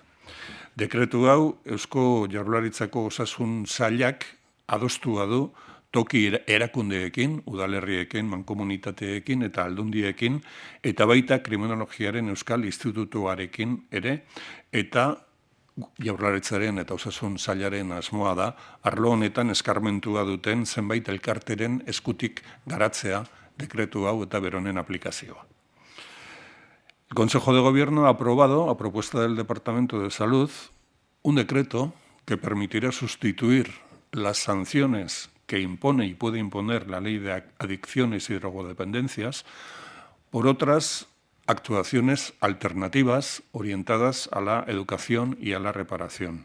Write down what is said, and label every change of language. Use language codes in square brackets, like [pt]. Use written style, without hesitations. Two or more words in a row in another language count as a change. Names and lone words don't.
[eu] Dekretu hau Eusko Jaurlaritzako Osasun Sailak adostua du toki erakundeekin, udalerriekin, mankomunitateekin eta aldundiekin, eta baita Kriminologiaren Euskal Institutuarekin ere, eta Jaurlaritzaren eta Osasun Sailaren asmoa da, arlo honetan eskarmentua duten zenbait elkarteren eskutik garatzea dekretu hau eta beronen aplikazioa. [es] El Consejo de Gobierno ha aprobado, a propuesta del Departamento de Salud, un decreto que permitirá sustituir las sanciones que impone y puede imponer la Ley de Adicciones y Drogodependencias por otras actuaciones alternativas orientadas a la educación y a la reparación.